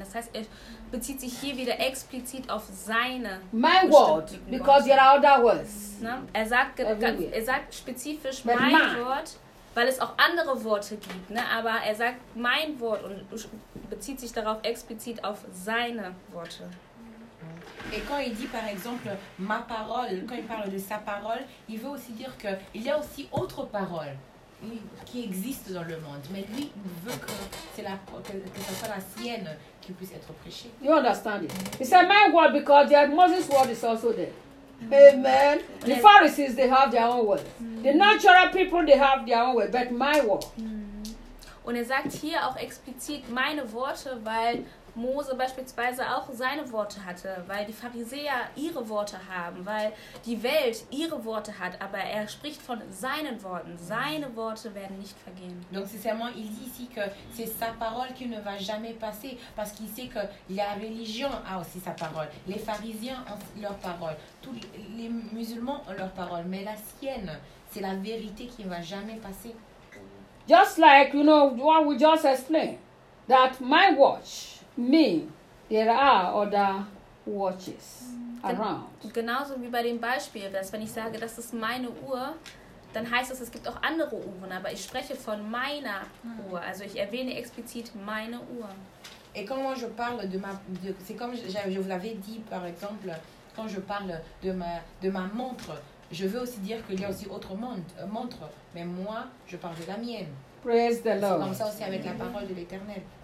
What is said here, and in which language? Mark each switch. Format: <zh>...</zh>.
<de>Das heißt, er bezieht sich hier wieder explizit auf seine bestimmten Worte.</de> <en>My word, because there are other words.</en> <de>Er sagt spezifisch mein Wort, weil es auch andere Worte gibt, ne? Aber er sagt mein Wort und bezieht sich darauf explizit auf seine Worte.</de> <fr>Et quand il dit par exemple ma parole, quand il parle de sa parole, il veut aussi dire que il y a aussi autre parole qui existe dans le monde, mais lui veut que c'est la que ça soit la sienne qui puisse être prêchée.</fr> <en>You understand it? He said my word because the Moses' word is also there. Amen. The Pharisees, they have their own word. The natural people, they have their own word, but my word.</en> <de>Und sagt hier auch explizit meine Worte, weil Mose beispielsweise auch seine Worte hatte, weil die Pharisäer ihre Worte haben, weil die Welt ihre Worte hat, aber er spricht von seinen Worten. Seine Worte werden nicht vergehen.</de> <fr>Donc sincèrement, il dit ici que c'est sa parole qui ne va jamais passer, parce qu'il sait que la religion a aussi sa parole. Les pharisiens ont leur parole, tous les musulmans ont leur parole, mais la sienne, c'est la vérité qui ne va jamais passer.</fr> <en>Just like, you know, what we just explained, that my watch. Me, there are other watches around.</en> <de>Genauso wie bei dem Beispiel, dass wenn ich sage, das ist meine Uhr, dann heißt das, es gibt auch andere Uhren, aber ich spreche von meiner Uhr, also ich erwähne explizit meine Uhr.</de> <fr>Et quand moi je parle de ma, c'est comme je vous l'avais dit par exemple, quand je parle de ma montre, je veux aussi dire qu'il y a aussi autre montre, mais moi je parle de la mienne.</fr> <en>Praise the Lord.</en> <fr>C'est comme ça aussi avec la parole de l'Éternel.</fr>